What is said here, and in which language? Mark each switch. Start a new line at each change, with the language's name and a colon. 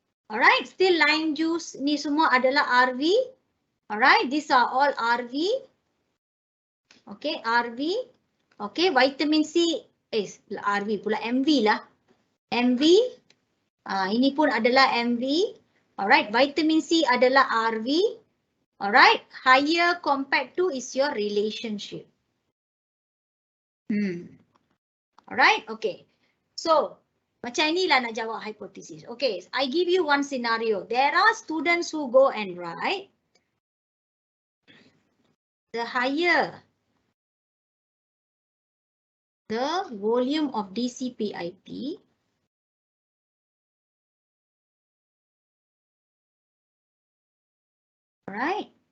English: Alright, still lime juice
Malay: ni semua adalah
English: RV. Alright, these are all RV. Okay, RV. Okay, vitamin C RV pula MV lah. MV.
Malay: Ini pun adalah MV. Alright, vitamin C adalah RV.
English: Alright, higher compared to is your relationship.
Malay: Alright, okay. So, macam inilah nak jawab hypothesis.
English: Okay, I give you one scenario. There are students who go and write the higher the volume of DCPIP, right?